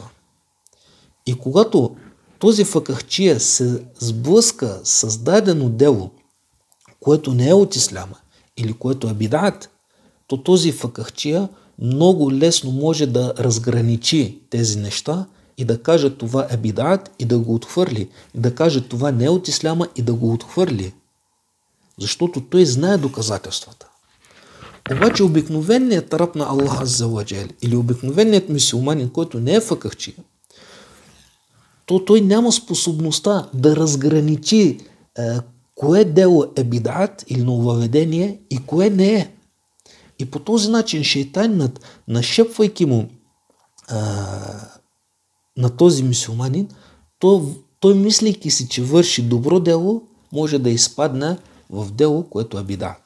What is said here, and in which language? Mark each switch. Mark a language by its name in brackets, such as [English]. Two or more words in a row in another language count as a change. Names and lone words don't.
[Bulgarian] И когато този факахчия се сблъска с дадено дело, което не е от исляма или което е бидат, то този факахчия много лесно може да разграничи тези неща и да каже това е бидат и да го отхвърли, и да каже това не е от исляма и да го отхвърли, защото той знае доказателствата. Обаче обикновеният раб на Аллах [Arabic] عز وجل [Bulgarian] или обикновеният мюсюлманин, който не е факахчия, то той няма способността да разграничи кое дело е бидат или нововъведение и кое не е. И по този начин шейтанът, нашепвайки му на този мюсюлманин, той мислейки си, че върши добро дело, може да изпадне в дело, което е бидат.